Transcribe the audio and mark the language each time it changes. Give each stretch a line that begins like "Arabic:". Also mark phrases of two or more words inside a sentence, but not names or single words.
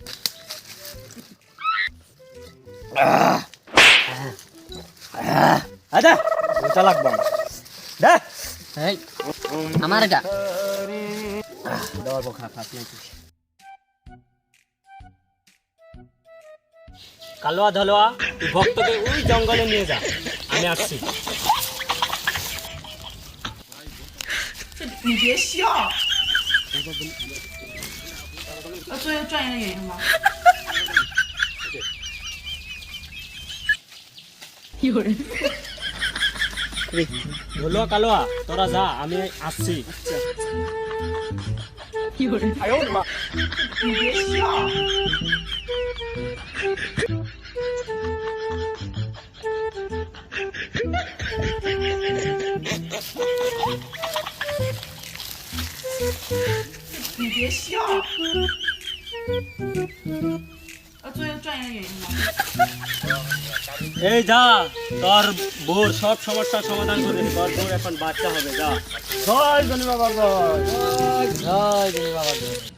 Bangla: আচ্ছা ওটা লাগবে দে। এই আমার এটা দেওয়ার খা খাস নাকি? কালোয়া ধলোয়া, তুই ভক্তকে ওই জঙ্গলে নিয়ে যা, আমি আসছি।
Chinese: 你别笑，做一个专业的演员吗？有人。
Bangla: ধলোয়া কালোয়া, তোরা যা, আমি আসছি।
Chinese: 有人。哎呦我的妈！你别笑。你别笑。做一个专业的演员吗？
Bangla: এই যা, তোর বউর সব সমস্যার সমাধান করে দিবি। তোর বউর এখন বাচ্চা হবে, যা। জয় জনি বাবা জয়। জয় জনি বাবা জয়।